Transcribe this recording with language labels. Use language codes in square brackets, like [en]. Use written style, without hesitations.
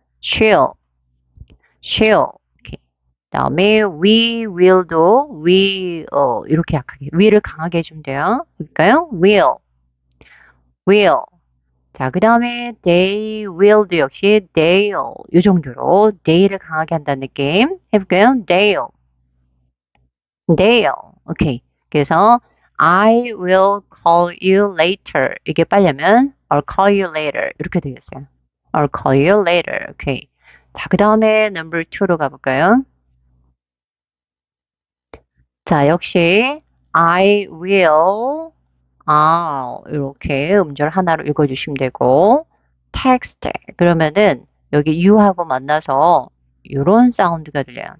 [ko] she'll 오케이 다음에 we will도 will 이렇게 약하게 will을 강하게 해주면 돼요. 볼까요? will 자, 그 다음에 they will도 역시 they'll 이 정도로 they를 강하게 한다는 느낌 해볼까요? [en] they'll [ko] 오케이 그래서 [en] I will call you later [ko] 이게 빨리 하면 [en] I'll call you later [ko] 이렇게 되겠어요. [en] I'll call you later [ko] 오케이 자, 그 다음에 number 2로 가볼까요? 자, 역시 I will 이렇게 음절 하나로 읽어주시면 되고 text 그러면은 여기 you하고 만나서 이런 사운드가 들려요.